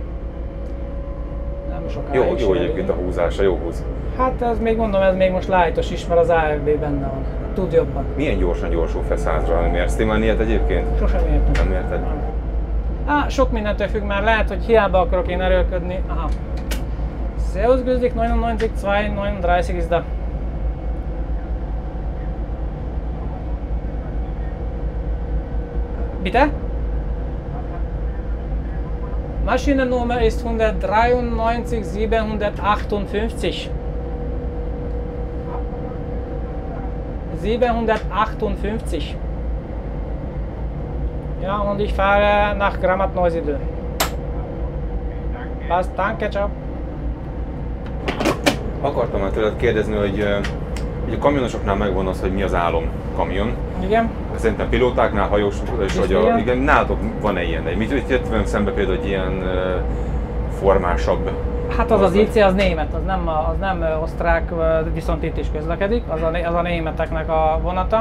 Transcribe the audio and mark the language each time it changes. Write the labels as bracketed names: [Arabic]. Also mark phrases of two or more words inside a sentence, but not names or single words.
[Hungarian] Nem sokáig. Jó egyébként a húzása, jó húz. Hát ez még mondom, ez még most lightos is, mert az AFB benne van. Tud jobban. Milyen gyorsan gyorsul fel 100-ra, nem éreztél már ilyet egyébként? Sosem értem. Nem érted? Sok mindentől függ, már lehet, hogy hiába akarok én erőlködni. [German] Aha. Servus, grüß dich, 99, 2, 39 ist da. Bitte? Maschinennummer ist 193 758. 758. Ja, und ich fahre nach Grammat-Neusiedl. Passt, danke, ciao. [Hungarian] Akartam már tőled kérdezni, hogy a kamionosoknál megvan az, hogy mi az álom kamion. Igen. Szerintem pilótáknál, hajósoknál is, hogy igen, nálatok van-e ilyen? Mit jött velem szembe például, hogy ilyen formásabb? Hát az IC az német, az nem osztrák, viszont itt is közlekedik, az a németeknek a vonata.